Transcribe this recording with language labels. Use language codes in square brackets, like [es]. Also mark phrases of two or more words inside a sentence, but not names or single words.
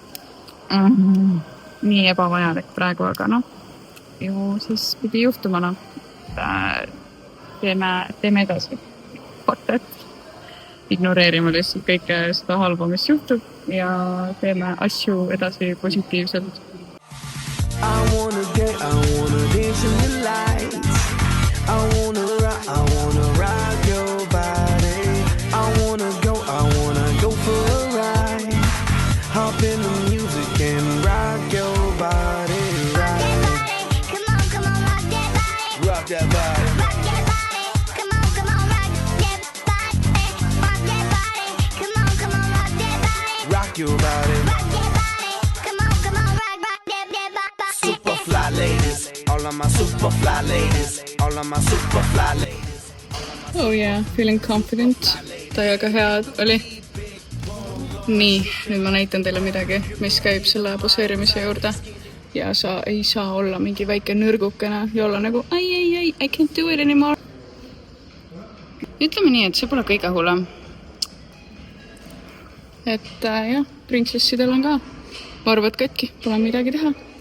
[et] Nii ebavajalik praegu, aga noh, ju siis pidi juhtuma, noh. Teeme edasi. Ignoreerime lihtsalt kõike seda halba, mis juhtub ja teeme asju edasi positiivselt. [en] I wanna dance in the lights. I wanna rock your body. I wanna go for a ride. Hop in the music and rock your body. Come on, rock that body. Rock that body. Rock that body. Come on, rock that body. Rock that body. Come on, rock that body. Rock your body. Rock that body. Come on, rock that body. Super fly ladies. All of my super fly ladies. All of my super fly ladies. Oh yeah, feeling confident. [et] Täiega hea oli. Nii, nüüd ma näitan teile midagi, mis käib selle poseerimise juurde. Ja sa ei saa olla mingi väike nürgukene ja olla nagu [en] I can't do it anymore. [et] Ütleme nii, et see pole kõige hullem. Et jah, printsessidel on ka varvad katki, pole midagi teha.